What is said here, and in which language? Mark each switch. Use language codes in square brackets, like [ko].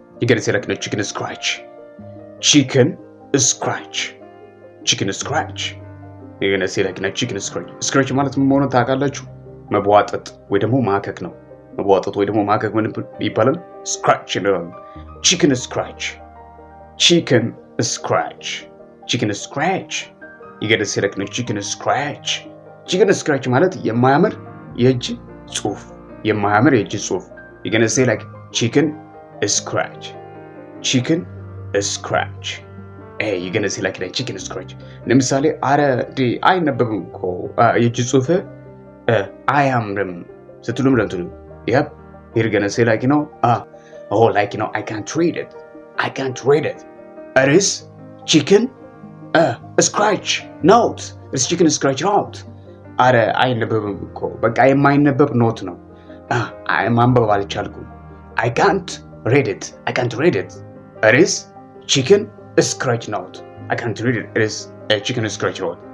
[en] You gotta say like, no, chicken scratch. Chicken scratch. Chicken scratch. You're gonna say like, no, chicken scratch. [am] Scratch ማለት ምን መሆኑን ታውቃላችሁ? መቧጠጥ ወይ ደግሞ ማከክ ነው። መቧጠጥ ወይ ደግሞ ማከክ ምን ይባላል? [en] scratch [am] ይላል። [en] Chicken scratch. Chicken scratch. Chicken scratch. You gotta say like, no, chicken scratch. Chicken scratch [am] ማለት የማያምር የእጅ ጽሑፍ፣ የማያምር የእጅ ጽሑፍ። [en] You're gonna say like, chicken scratch. Chicken scratch. Hey, you're gonna say like, chicken scratch. [am] ለምሳሌ አረ አይነበብም እኮ የእጅ ጽሑፍ አያምርም ስትሉ ምን ትሉ? [en] Yep. You're gonna say like, like, I can't read it. I can't read it. It is chicken scratch note. It's chicken scratch note. [am] አረ አይነበብም እኮ በቃ የማይነበብ ኖት ነው። ማንበብ አልቻልኩም። [en] I can't read it. I can't read it. It is chicken scratch note. I can't read it. It is a chicken scratch note.